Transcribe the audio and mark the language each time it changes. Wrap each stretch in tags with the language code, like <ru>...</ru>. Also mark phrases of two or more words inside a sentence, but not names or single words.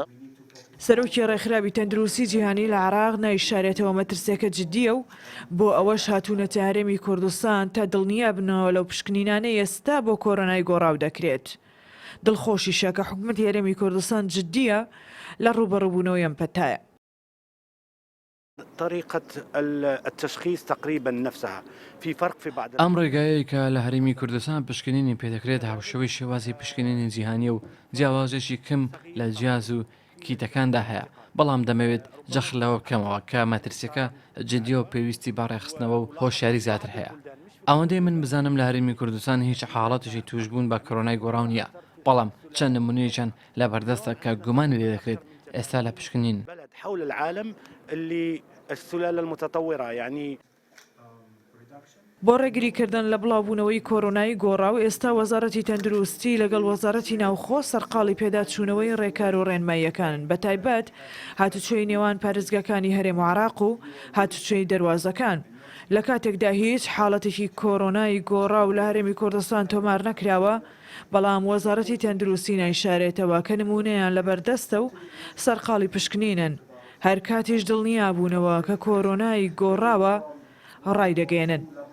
<ckb>سەرۆکی ڕێکخراوی تەندروستی جیهانی لە عێراق نایشارێتەوە مەترسیەکە جددیە و بۆ ئەوەش هاتوونەتە هەرێمی کوردستان تا دڵنیا بنەوە لەو پشکنینانەی ئێستا بۆ کۆڕۆنای گۆڕاو دەکرێت. دڵخۆشیشە کە حکوومەتی هەرێمی کوردستان جددیە لە ڕوبەڕووبوونەوەی ئەم پەتایە.</ckb> <ar>طريقة التشخيص تقريبا نفسها في فرق في بعض</ar> <ckb>ئەم ڕێگایەی کە لە هەرێمی کوردستان پشکنینی پێدەکرێت هاوشەوەی شێوازی پشکنینی جیهانی و جیاوازێکی کەم لە جیاز و کیتەکاندا هەیە بەڵام دەمەوێت جەخلەوە بکەمەوە کە مەترسیەکە جددیە و پێویستی بەڕێخستنەوە و هۆشیاری زیاتر هەیە. ئەوەندەی من بزانم لە هەرێمی کوردستان هیچ حاڵەتێکی توشبوون بە کۆڕۆنای گۆڕاو نییە بەڵام چەند نمونەیەکیان لە بەردەستە کە گومانی لێ دەکرێت ئێستا لە پشکنین.</ckb> <ar>حول العالم اللي السلالة المتطورة يعني</ar> <ckb>بۆ ڕێگریکردن لە بڵاوبوونەوەی کۆڕۆنای گۆڕاو ئێستا وەزارەتی تەندروستی لەگەڵ وەزارەتی ناوخۆ سەرقاڵی پێداچوونەوەی ڕێکار و ڕێنماییەکانن بە تایبەت هاتوچۆی نێوان پارێزگاکانی هەرێم و عێراق و هاتوچۆی دەروازەکان. لە کاتێکدا هیچ حاڵەتێکی کۆڕۆنای گۆڕاو لە هەرێمی کوردستان تۆمار نەکراوە بەڵام وەزارەتی تەندروستی نایشارێتەوە کە نمونەیان لەبەردەستە و سەرقاڵی پشکنینن هەر کاتیش دڵنیا بوونەوە کە کۆڕۆنای گۆڕاوە ڕای دەگەێنن.</ckb>